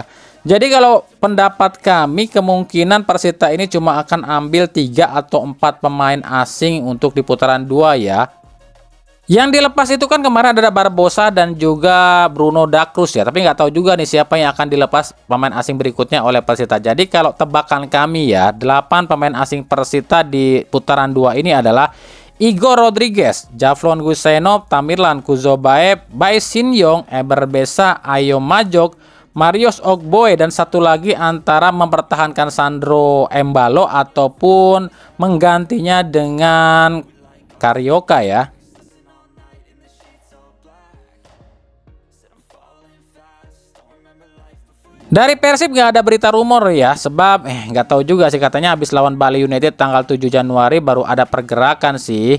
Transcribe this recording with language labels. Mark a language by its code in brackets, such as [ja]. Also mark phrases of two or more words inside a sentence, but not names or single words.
[id] Jadi kalau pendapat kami kemungkinan Persita ini cuma akan ambil 3 atau 4 pemain asing untuk di putaran 2 ya. Yang dilepas itu kan kemarin ada Barbosa dan juga Bruno Da Cruz ya. Tapi nggak tahu juga nih siapa yang akan dilepas pemain asing berikutnya oleh Persita. Jadi kalau tebakan kami ya, 8 pemain asing Persita di putaran 2 ini adalah Igor Rodriguez, Javlon Gusenov, Tamirlan Kuzobaev, Bai Shin-yong, Eber Besa, Ayo Majok, Marius Ogboe, dan satu lagi antara mempertahankan Sandro Embalo ataupun menggantinya dengan Karioka ya. Dari Persib nggak ada berita rumor ya, sebab nggak tahu juga sih, katanya habis lawan Bali United tanggal 7 Januari baru ada pergerakan sih.